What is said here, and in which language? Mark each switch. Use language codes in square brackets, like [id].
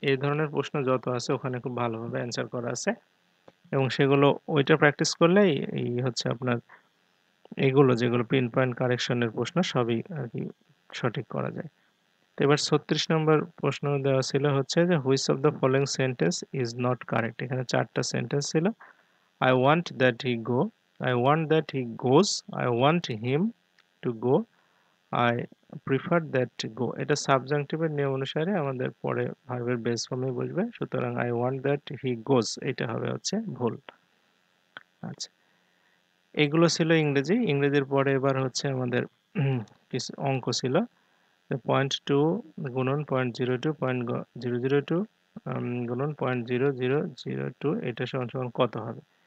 [bn] এই ধরনের প্রশ্ন যত আছে ওখানে খুব ভালোভাবে অ্যান্সার করা আছে এবং সেগুলো ওইটা প্র্যাকটিস করলেই এই হচ্ছে আপনার এগুলো যেগুলো পিন পয়েন্ট কারেকশনের প্রশ্ন সবই আর কি সঠিক করা যায়। তো এবার 36 নম্বর প্রশ্ন দেওয়া ছিল হচ্ছে যে [en] Which of the following sentence is not correct. [bn] এখানে চারটা সেন্টেন্স ছিল। [en] I want that he go, I want that he goes, I want him to go, I prefer that to go। [bn] এটা সাবজাংটিভের নিয়ম অনুসারে আমাদের পরে ভার্বের বেস ফর্মে বসবে, সুতরাং [en] I want that he goes [bn] এটা হবে হচ্ছে ভুল। আচ্ছা, এগুলো ছিল ইংরেজি। ইংরেজির পরে এবার হচ্ছে আমাদের কিছু অঙ্ক ছিল। 0.2 গুণন 0.02 0.002 গুণন 0.0002 এটা সমান সমান কত হবে।